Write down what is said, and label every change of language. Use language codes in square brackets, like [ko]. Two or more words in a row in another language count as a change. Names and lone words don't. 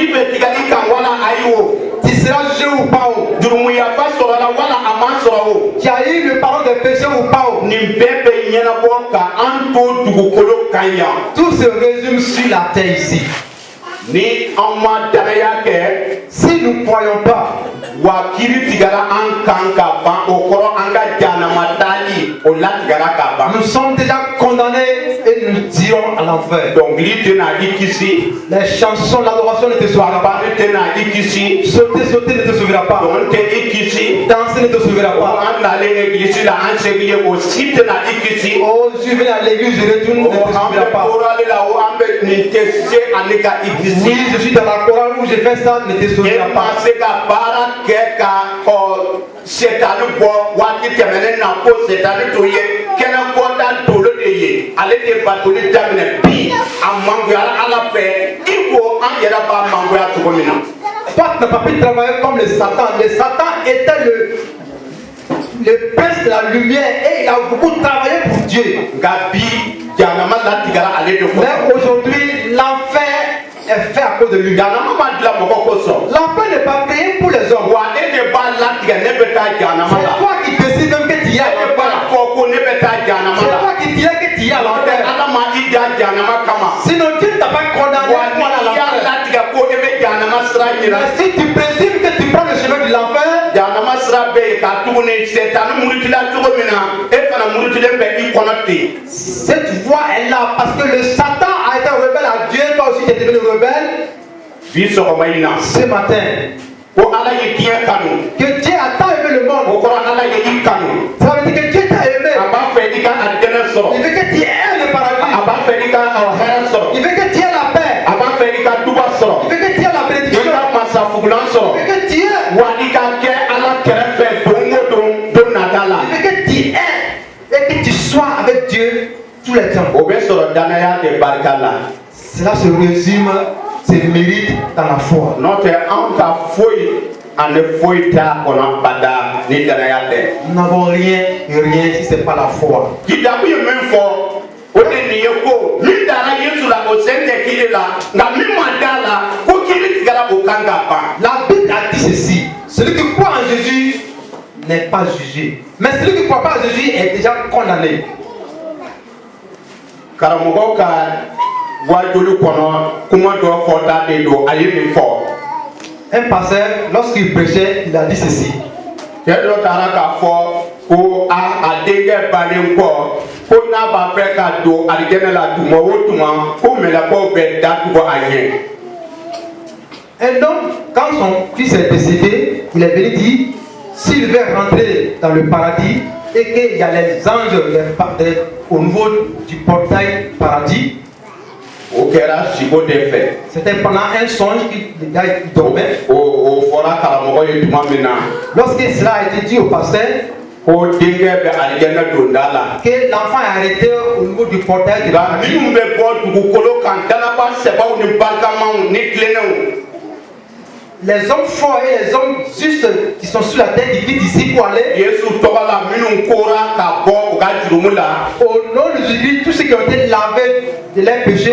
[fr] Tu seras jugé ou pas? Tu as eu le pardon des péchés ou pas? Tout se résume sur la terre ici. Si nous ne croyons pas, [bm] wa kiri tigara an kan ka ban o kɔrɔ an ka janama taali o latigara ka ban. [fr] Nous sommes déjà condamnés et nous dirons à l'enfer. [bm] Dɔnkili tɛna i kisi. [fr] Les chansons, l'adoration ne te sauvera pas. [bm] Babali tɛna i kisi. [fr] Sauter ne te sauvera pas. [bm] Dɔn tɛ i kisi. [fr] Danser ne te sauvera [bm] o [fr] pas. [bm] an nalen église la an segin ye o si tɛna i kisi. [fr] Oh, je vais à l'église, je retourne, ne te [bm] o an [fr] sauvera [bm] bɛ [fr] pas. [bm] korali la o an bɛ nin tɛ se ale ka église. [fr] Oui, je suis dans la chorale où j'ai fait ça, ne te [bm] e [fr] sauvera [bm] ma [fr] pas. [bm] se ka baara kɛ ka setani bɔ waati tɛmɛnen na ko setani to ye kɛnɛ kɔda tolo de ye ale de batoli daminɛ bi a mangoyara ala fɛ i ko an yɛrɛ b'a mangoya cogo min na. [fr] Toi, tu n'as pas pu travailler comme le Satan. Le Satan était le prince de la lumière et il a beaucoup travaillé pour Dieu. [bm] nka bi janama latigara ale de kɔsɔn. [fr] Mais aujourd'hui, l'enfer est fait à cause de lui. [bm] janama ma dilan mɔgɔ kosɔn. [fr] L'enfer n'est pas créé pour les hommes. [bm] wa e de b'a latigɛ ne bɛ taa janama [fr] C'est [bm] la. [fr] toi qui décides même que tu y [bm] e [fr] as [bm] de b'a [fr] l'enfer. [bm] fɔ ko ne bɛ taa janama [fr] C'est [bm] la. [fr] toi qui dis que tu y as [bm] n'o tɛ [fr] l'enfer. [bm] ala ma i da janama kama. [fr] Sinon, Dieu ne t'a pas condamné [bm] wa [fr] pour aller à [bm] n'i y'a [fr] l'enfer. [bm] latigɛ ko e bɛ janama sira yira. [fr] Mais si tu présumes que tu prends le chemin de l'enfer, [bm] janama sira bɛ yen ka tuguni setani murutila cogo min na e fana murutilen bɛ i kɔnɔ ten. [fr] cette voie est là parce que le Satan a été rebelle à Dieu. Toi aussi, tu es devenu rebelle. [bm] bi sɔgɔma in na [fr] Ce matin, [bm] ko ala ye diɲɛ kanu [fr] que Dieu a tant aimé le [bm] o [fr] monde. [bm] kɔrɔ ala ye i kanu [fr] Ça veut dire que Dieu t'a aimé. [bm] a b'a fɛ i ka alijɛnɛ [fr] Il [bm] sɔrɔ [fr] veut que tu aies le [bm] a [fr] paradis. [bm] b'a fɛ i ka hɛrɛ sɔrɔ [fr] Il veut que tu aies la paix. [bm] a b'a fɛ i ka duba sɔrɔ [fr] Il veut que tu aies la [bm] i [fr] bénédiction. [bm] ka masafugulan [fr] Il [bm] sɔrɔ [fr] veut que tu aies. [bm] wa i ka kɛ ala kɛrɛfɛ don o don nata la [fr] Il veut que tu aies. Et que tu sois avec Dieu tous les temps. [bm] o bɛ sɔrɔ danaya de barika la. [fr] Cela se résume, se mérite dans la foi. [bm] n'o tɛ anw ka foyi ani foyi t'a kɔnɔ bada ni danaya tɛ. [fr] Nous n'avons rien et rien si ce n'est pas la foi. [bm] Kidabu ye min fɔ o de nin ye ko min dara Yesu la o sen tɛ kiri la nka min ma da la ko kiri tigɛra o kan ka ban. [fr] La Bible a dit ceci: celui qui croit en Jésus n'est pas jugé. Mais celui qui ne croit pas en Jésus est déjà condamné. [bm] karamɔgɔw ka wajoli kɔnɔ kuma dɔ fɔta de don a ye min fɔ. [fr] Un pasteur, lorsqu'il prêchait, il a dit ceci: [bm] cɛ dɔ taara k'a fɔ ko a denkɛ bannen kɔ ko n'a b'a fɛ ka don alijɛnɛ la tuma o tuma ko mɛlɛkɛw bɛ datugu a ɲɛ. [fr] un homme, quand son fils est décédé, il est venu dire s'il veut rentrer dans le paradis et qu'il y a les anges au niveau du portail paradis. [bm] o kɛra sigo de fɛ. [fr] C'était pendant un songe que le gars il dormait. [bm] o fɔra karamɔgɔ ye tuma min na. [fr] Lorsque cela a été dit au pasteur, [bm] ko denkɛ bɛ alijɛnɛ donda la. [fr] que l'enfant est arrêté au niveau du portail du [bm] nka [fr] paradis. [bm] minnu bɛ bɔ dugukolo kan dalaba sɛbɛw ni barikamaw ni tilennenw. [fr] Les hommes forts et les hommes justes qui sont sur la terre, qui vivent ici pour aller [bm] Yesu tɔgɔ la minnu kora ka bɔ u ka jurumu la. [fr] au nom de Jésus, tous ceux qui ont été lavés de leurs péchés,